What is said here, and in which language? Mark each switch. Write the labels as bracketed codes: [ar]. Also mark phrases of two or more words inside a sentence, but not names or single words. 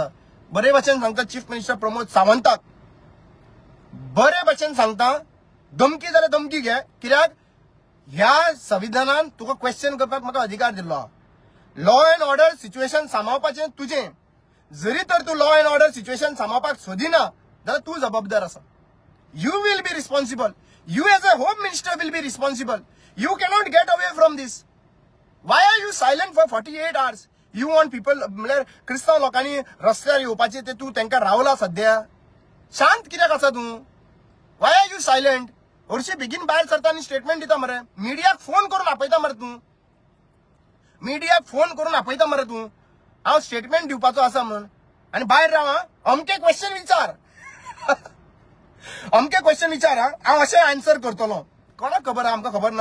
[kok] बरे भशेन सांगता [en] chief minister [kok] प्रमोद सावंताक, बरे भशेन सांगता, धमकी जाल्यार धमकी घे. कित्याक ह्या संविधानान तुका क्वेश्चन करपाक म्हाका अधिकार दिल्लो. [en] law and order situation [kok] सांबाळपाचें तुजें. जरी तर तू [en] law and order situation [kok] सांबाळपाक सोदिना जाल्यार तू जबाबदार आसा. [en] You will be responsible. You as a home minister will be responsible. You cannot get away from this. Why are you silent for 48 hours? You want people, [kok] म्हणजे क्रिस्तांव लोकांनी रस्त्यार येवपाचे ते तू तांकां रावला सध्या. शांत कित्याक आसा तू? [en] Why are you silent? [kok] हरशी बेगीन भायर सरता आनी स्टेटमेंट दिता मरे. मिडियाक फोन करून आपयता मरे तू. मिडियाक फोन करून आपयता मरे तू. हांव स्टेटमेंट दिवपाचो आसा म्हणून आनी भायर राव. अमके क्वेश्चन विचार. अमके क्वेश्चन विचार. हांव अशें आन्सर करतलो. कोणाक खबर आहा? आमकां खबर ना.